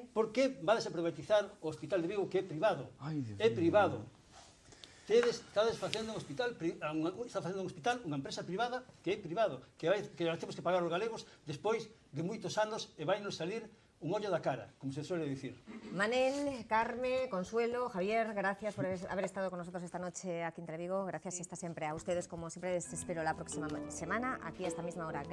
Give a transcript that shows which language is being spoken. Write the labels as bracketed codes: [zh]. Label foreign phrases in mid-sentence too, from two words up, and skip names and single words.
[gl] Por que vades a privatizar o Hospital de Vigo que é privado? É privado. Estades facendo un hospital, está facendo un hospital, unha empresa privada que é privado, que temos que pagar os galegos despois de moitos anos e vai nos salir un ollo da cara, como se suele dicir. Manel, Carme, Consuelo, [es] Javier, gracias por haber estado con nosotros esta noche aquí en Televigo. Gracias y está siempre a ustedes, como siempre les espero la próxima semana, aquí a esta misma hora.